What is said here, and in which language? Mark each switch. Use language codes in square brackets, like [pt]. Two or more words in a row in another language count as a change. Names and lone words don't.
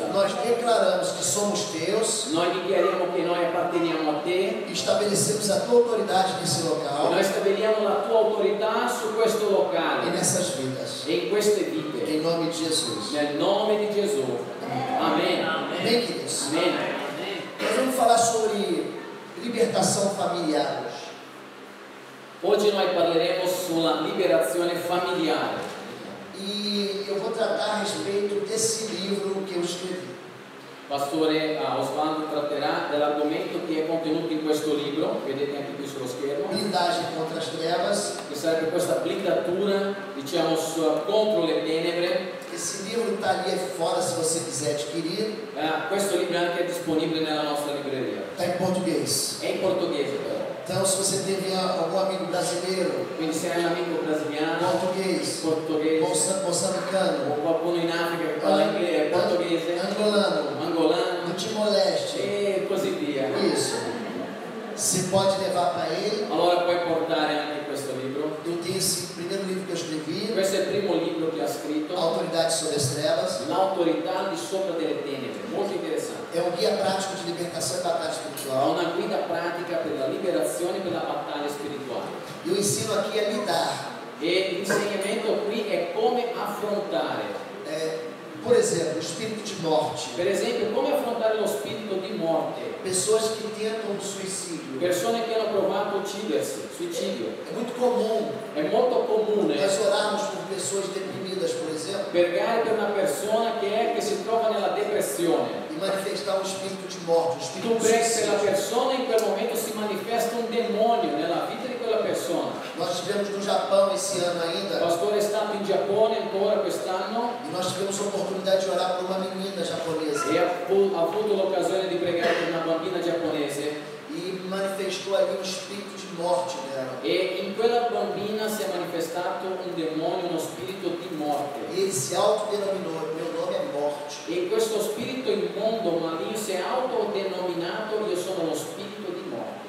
[pt] Nós declaramos que somos Teus [it] Noi dichiariamo che noi apparteniamo a te [pt] e estabelecemos a Tua autoridade nesse e local [it] noi stabiliamo la tua autorità su questo e locale [pt] nessas vidas. [it] e in queste vite. [pt] Em nome de Jesus. [it] Nel nome di Gesù. Amen. [pt] Amém, queridos? [it] Amen. [pt] Nós vamos falar sobre libertação familiar hoje. [it] Oggi noi parleremo sulla liberazione familiare [pt] E eu vou tratar a respeito desse livro que eu escrevi. [it] Pastore Osvaldo tratterà dell'argomento che è contenuto in questo libro, vedete anche qui sullo schermo, [pt] blindagem contra as trevas. [it] che sarebbe questa blindatura, diciamo, contro le tenebre. [pt] Esse livro está ali fora se você quiser adquirir. [it] Questo libro anche è disponibile nella nostra libreria. [pt] Está em português. [it] È in portoghese però. [pt] Então, se você teve algum amigo brasileiro, [it] Quindi se hai un amico brasiliano, [pt] português, moçambicano, o [it] qualcuno in Africa che parla inglese, portoghese, [pt] angolano, [it] angolano [pt] do Timor-Leste, [it] e così via. [pt] isso, você pode levar para ele. [it] Allora puoi portare anche questo libro. [pt] Eu tenho esse primeiro livro que eu escrevi, [it] Questo è il primo libro che ha scritto, [pt] Autoridade sobre as Trevas. [it] L'autorità di sopra delle tenebre, molto interessante. [pt] É um guia prático de libertação e batalha [it] È [pt] espiritual. [it] una guida pratica per la liberazione e per la battaglia spirituale. [pt] Eu ensino aqui a lidar. [it] E l'insegnamento qui è come affrontare. [pt] Por exemplo, o espírito de morte. [it] Per esempio, come affrontare lo spirito di morte. [pt] Pessoas que tentam o suicídio. [it] Persone che hanno provato a uccidersi, suicidio. [pt] É muito comum [it] È molto comune [pt] nós orarmos por pessoas deprimidas, por exemplo, [it] pregare per una persona che si trova nella depressione. [pt] e manifestar um espírito de morte, um [it] Tu [pt] espírito de [it] preghi per la [pt] suicídio. [it] persona e in quel momento si manifesta un demonio nella vita di quella persona. [pt] Nós tivemos no Japão esse ano [it] Il [pt] ainda, [it] pastore è stato in Giappone ancora quest'anno [pt] e nós tivemos a oportunidade de orar por uma menina japonesa. [it] e ha avuto l'occasione di pregare per una bambina giapponese [pt] E manifestou ali um espírito de morte nela. [it] e in quella bambina si è manifestato un demonio, uno spirito di morte. [pt] E ele se autodenominou: meu nome é morte. [it] E questo spirito immondo, maligno, si è autodenominato: io sono lo spirito di morte.